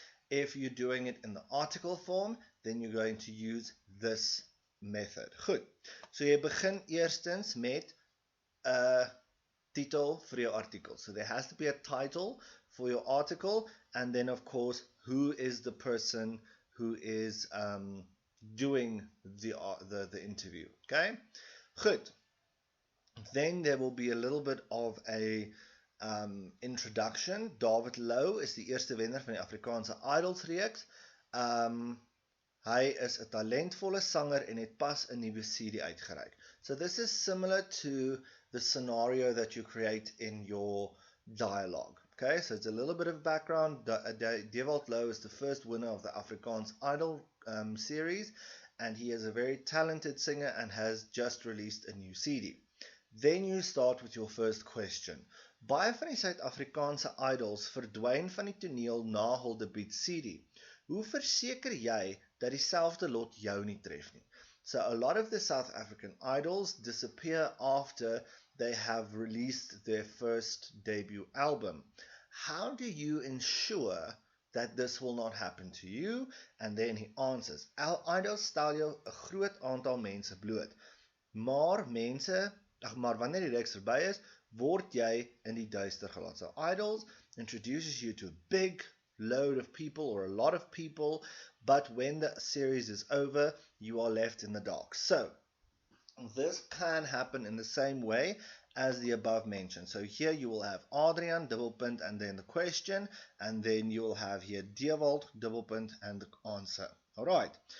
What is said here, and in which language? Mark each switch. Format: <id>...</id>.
<en>If you're doing it in the article form, then you're going to use this method.</en> <af>Goed, so jy begin eerstens met 'n titel vir jou artikel.</af> <en>So there has to be a title for your article, and then of course, who is the person who is doing the interview, okay?</en> <af>Goed.</af> <en>Then there will be a little bit of a introduction.</en> <af>David Lou is die eerste wenner van die Afrikaanse Idols reeks. Hy is 'n talentvolle sanger en het pas 'n nuwe CD uitgereik.</af> <en>So this is similar to the scenario that you create in your dialogue. Okay, so it's a little bit of background. David Lou is the first winner of the Afrikaans Idol series, and he is a very talented singer and has just released a new CD. Then you start with your first question.</en> <af>Baie van die Suid-Afrikaanse idols verdwyn van die toneel na hul debuut CD. Hoe verseker jy dat dieselfde lot jou nie tref nie?</af> <en>So a lot of the South African idols disappear after they have released their first debut album. How do you ensure that this will not happen to you? And then he answers,</en> <af>idols stel jou 'n groot aantal mense bloot. Maar wanneer die reeks verby is, word jy in die duister gelaat.</af> <en>So idols introduces you to a big load of people or a lot of people, but when the series is over, you are left in the dark. So this can happen in the same way as the above mentioned. So here you will have Adrian, dubbelpunt, and then the question, and then you will have here Dewald, dubbelpunt, and the answer. Alright.</en>